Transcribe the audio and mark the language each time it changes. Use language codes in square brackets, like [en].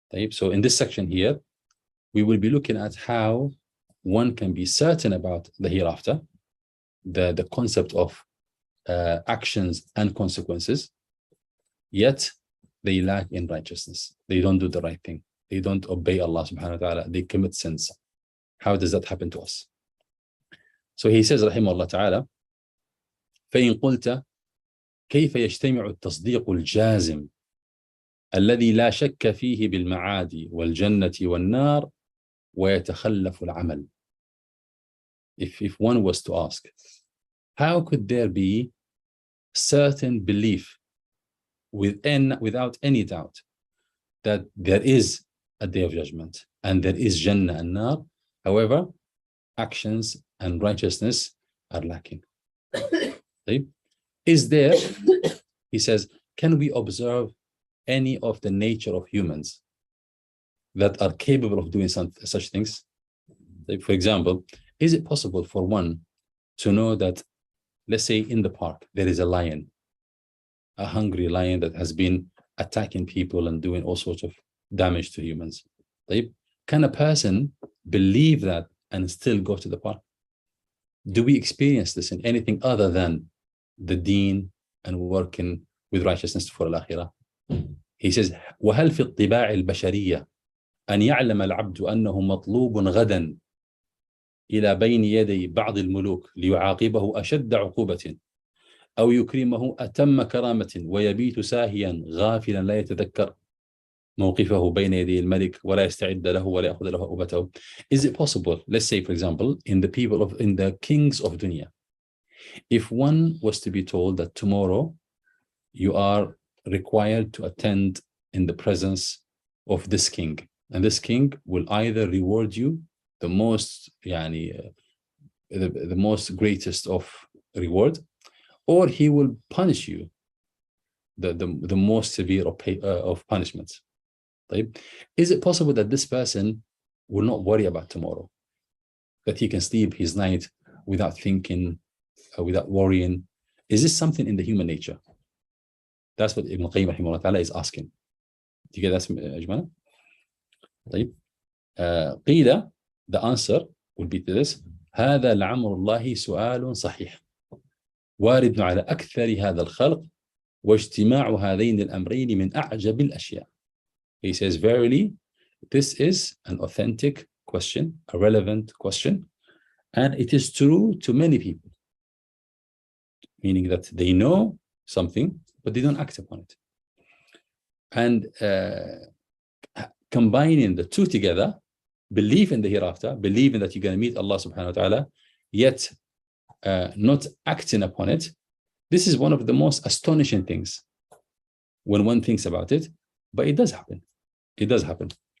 [en] So in this section here, we will be looking at how one can be certain about the hereafter, the concept of actions and consequences, yet they lack in righteousness. They don't do the right thing. They don't obey Allah subhanahu wa ta'ala. They commit sins. How does that happen to us? So he says, [ar] rahimahullah ta'ala, فَإِن قُلْتَ كيف يجتمع التصديق الجازم الذي لا شك فيه بالمعاد والجنة والنار ويتخلف العمل. [en] If one was to ask, how could there be certain belief without any doubt that there is a day of judgment and there is Jannah and Nar, however, actions and righteousness are lacking? Is there, he says, can we observe any of the nature of humans that are capable of doing such things? For example, is it possible for one to know that, let's say in the park, there is a lion, a hungry lion that has been attacking people and doing all sorts of damage to humans? Can a person believe that and still go to the park? Do we experience this in anything other than the deen and working with righteousness for al-akhirah? He says, [ar] وَهَلْ فِي الطِّبَاعِ الْبَشَرِيَّةِ أَنْ يَعْلَمَ الْعَبْدُ أَنَّهُ مَطْلُوبٌ غَدًا إلى بين يدي بعض الملوك ليعاقبه أشد عقوبة أو يكرمه أتم كرامة ويبيت ساهيا غافلا لا يتذكر موقفه بين يدي الملك ولا يستعد له ولا يأخذ له أبته. [en] Is it possible, let's say for example, in the kings of dunya, if one was to be told that tomorrow you are required to attend in the presence of this king, and this king will either reward you the most the most greatest of reward, or he will punish you the most severe of punishments. Is it possible that this person will not worry about tomorrow, that he can sleep his night without thinking, without worrying? Is this something in the human nature? That's what Ibn Qayyim rahimahullah ta'ala is asking. Do you get that, Ajmana? [ar] قيل, [en] the answer would be to this: [ar] هذا لعمر الله سؤال صحيح وارد على أكثر هذا الخلق واجتماع هذين الأمرين من أعجب الأشياء. [en] He says, verily, this is an authentic question, a relevant question, and it is true to many people, meaning that they know something, but they don't act upon it. And combining the two together, belief in the hereafter, believing that you're going to meet Allah subhanahu wa ta'ala, yet not acting upon it, this is one of the most astonishing things when one thinks about it, but it does happen. It does happen.